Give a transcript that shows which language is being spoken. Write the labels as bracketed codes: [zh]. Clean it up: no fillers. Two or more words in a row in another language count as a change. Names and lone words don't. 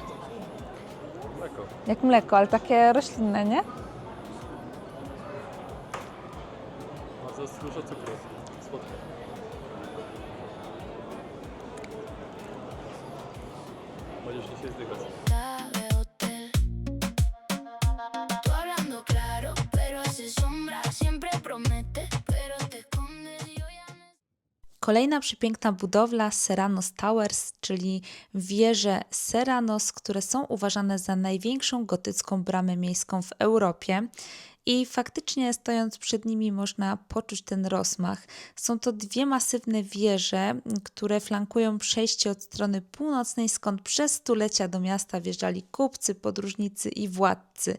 [pl] Mleko. Jak mleko, ale takie roślinne, nie? Ma za dużo cukru. Słodkie. Możesz się zdychać. [es] Sabe hotel. Tú hablando claro, pero hace sombra. Siempre prometes, pero te escondes. Yo ya no. [pl] Kolejna przepiękna budowla Serranos Towers, czyli wieże Serranos, które są uważane za największą gotycką bramę miejską w Europie. I faktycznie stojąc przed nimi można poczuć ten rozmach. Są to 2 masywne wieże, które flankują przejście od strony północnej, skąd przez stulecia do miasta wjeżdżali kupcy, podróżnicy i władcy.